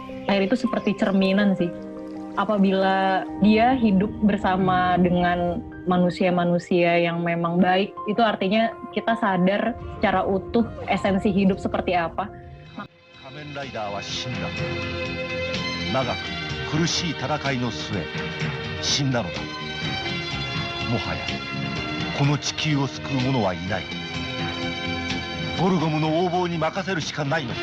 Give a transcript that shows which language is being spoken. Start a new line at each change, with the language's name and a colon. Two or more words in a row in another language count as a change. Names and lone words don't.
Indonesian: Air itu seperti cerminan sih. Apabila dia hidup bersama dengan manusia-manusia yang memang baik, itu artinya kita sadar secara utuh esensi hidup seperti apa.
Japanese: 仮面ライダーは死んだ。長く苦しい戦いの末、死んだのだ。もはやこの地球を救う者はいない。ゴルゴムの横暴に任せるしかないのか。